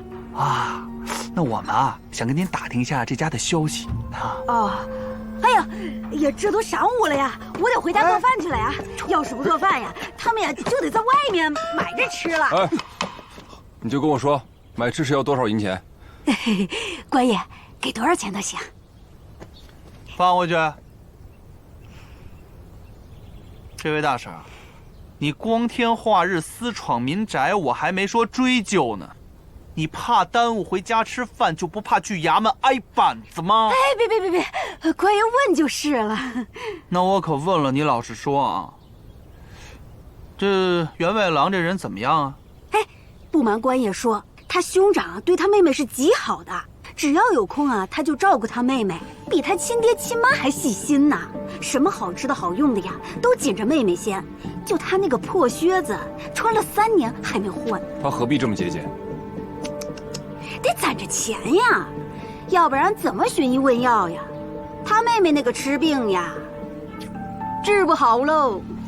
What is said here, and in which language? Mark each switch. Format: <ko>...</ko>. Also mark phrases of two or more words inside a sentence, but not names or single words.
<zh>啊，那我們想跟您打聽一下這家的消息啊。哦，哎呀，這都晌午了呀，我得回家做飯去了呀。要是不做飯呀，他們就得在外面買着吃了。哎，你就跟我說，買吃是要多少銀錢？官爺，給多少錢都行。放回去。這位大嬸，你光天化日私闖民宅，我還沒說追究呢。你怕耽誤回家吃飯，就不怕去衙門挨板子嗎？哎，別，官爺問就是了。那我可問了，你老實說啊。這員外郎這人怎麼樣啊？哎，不瞞官爺說，他兄長對他妹妹是極好的，只要有空他就照顧他妹妹，比他親爹親媽還細心呢。什麼好吃的好用的呀，都緊着妹妹先。就他那個破靴子，穿了3年還沒換。他何必這麼節儉？得攢着錢呀，要不然怎麼尋醫問藥呀？他妹妹那個吃病呀，治不好嘍。</zh>